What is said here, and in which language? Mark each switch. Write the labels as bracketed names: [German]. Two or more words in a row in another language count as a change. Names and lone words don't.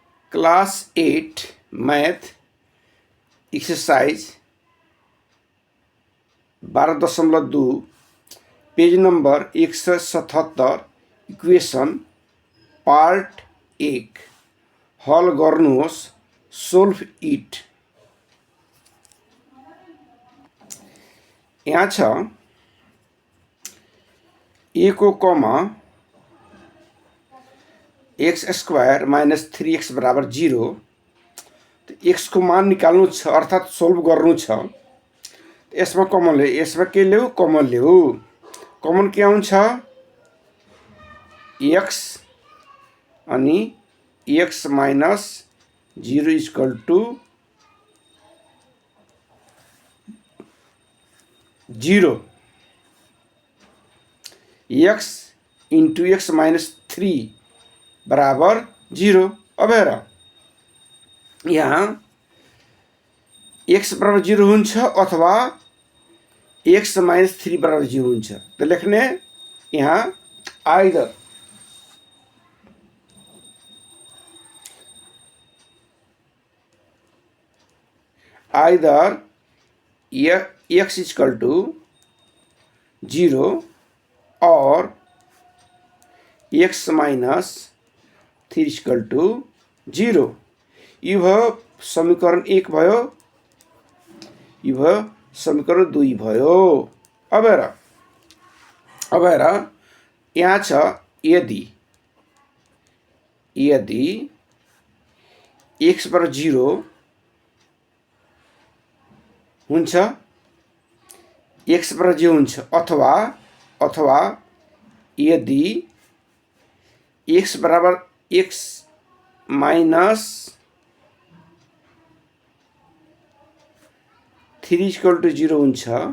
[English] class 8 math exercise 12.2 page number 177 equation part 1 [Nepali] हल गर्नुहोस् [English] solve it. [Nepali] यहाँ छ ए को कमा [English] x square minus 3x [Nepali] बराबर 0। तो एक्स को मान निकाल्नु छ अर्थात सोल्भ गर्नु छ। यसमा कमन ल्याऊ, यसमा के ल्याऊ? [English] कमन ल्याऊ। कमन के आउँछ? एक्स अनि x minus 0 equal to 0. x into x minus 3 बराबर 0। [Nepali] अब हेर यहाँ एक्स बराबर 0 हुन्छ अथवा [English] x minus 3 [Nepali] बराबर 0 हुन्छ। तो लेख्ने यहाँ [English] either x equal to 0 और x minus 3 equal to 0. [Nepali] यो भयो समीकरण 1 भयो, यो भयो समीकरण 2 भयो। अब हेर यहाँ छ यदि एक्स बराबर 0 हुन्छ, एक्स बराबर 0 हुन्छ अथवा यदि एक्स बराबर [English] x minus 3 equal to 0 [Nepali] हुन्छ।